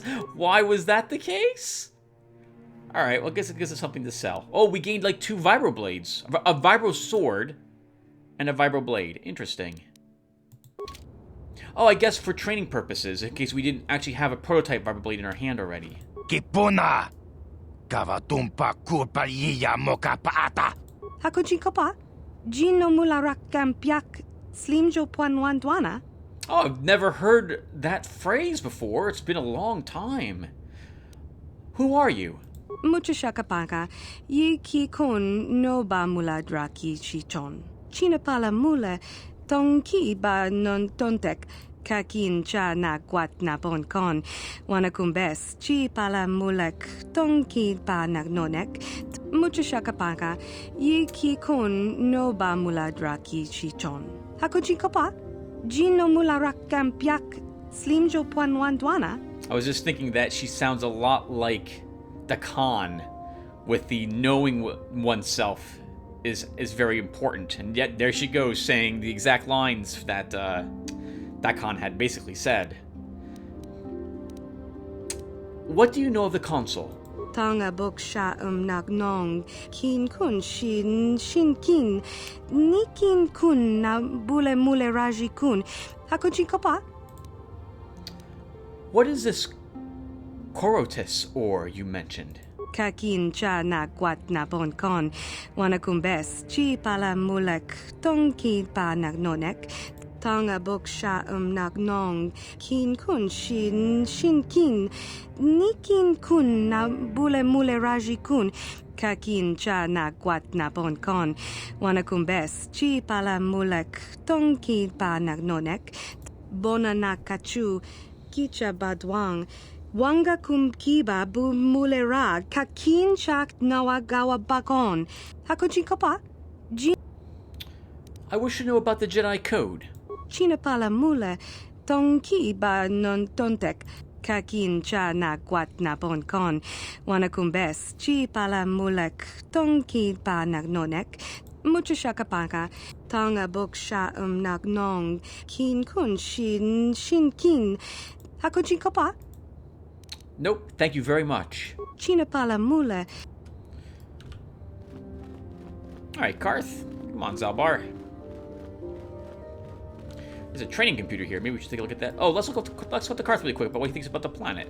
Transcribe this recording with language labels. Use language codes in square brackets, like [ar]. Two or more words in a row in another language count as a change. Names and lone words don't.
[en] Why was that the case? Alright, well, I guess it gives us something to sell. Oh, we gained like 2 vibroblades. A vibro sword and a vibroblade. Interesting. Oh, I guess for training purposes, in case we didn't actually have a prototype vibroblade in our hand already. Kipuna! Kavatumpa kurpaliya mokapaata! Hakuchikopa, Gino Mularak Kampiak, Slimjo Puanwandwana. Oh, I've never heard that phrase before. It's been a long time. Who are you? Muchashakapaka, Yi Ki Kun no ba mula draki chichon. Chinapala mula, Tonki ba non tontek. Kakin cha na guat na bon con, wanakumbes, chi pala mulek, tonki pa nagnonek, muchashakapaka, yi ki kun no ba mula draki chichon. Hakuchikopa, Gino mula rakampiak, slimjo puanwandwana. I was just thinking that she sounds a lot like the Khan, with the knowing oneself is very important, and yet there she goes saying the exact lines that that Khan had basically said. What do you know of the Council? Tonga boksha nagnong, kin kun shin kin, nikin kun na bule mule raji kun. Hakuchikopa? What is this KotOR you mentioned? Kakin cha na guat na bon con, wanakumbes, chi pala mulek, tonki pa nagnonek, Tonga boksha nagnong, kin kun shin kin, nikin kun na bule mule raji kun, kakin cha na guat na bon con, wanakumbes, chi pala mulek, tonki pa nagnonek, bona na kachu, kicha badwang, wanga kum kiba bu mule ra, kakin chak nawagawa bakon, hakuchikopa? I wish to know about the Jedi Code. Chinapala mule, tonki ba non tontek, kakin cha na guat na bon con, wanakumbes, chi pala mulek, tonki pa nagnonek, muchashakapaka, tonga boksha nagnong, kin kun shin kin, hakuchikopa? Nope, thank you very much. Chinapala mule. Alright, Karth. Come on, Zalbar. There's a training computer here. Maybe we should take a look at that. Oh, let's go to Karth really quick about what he thinks about the planet.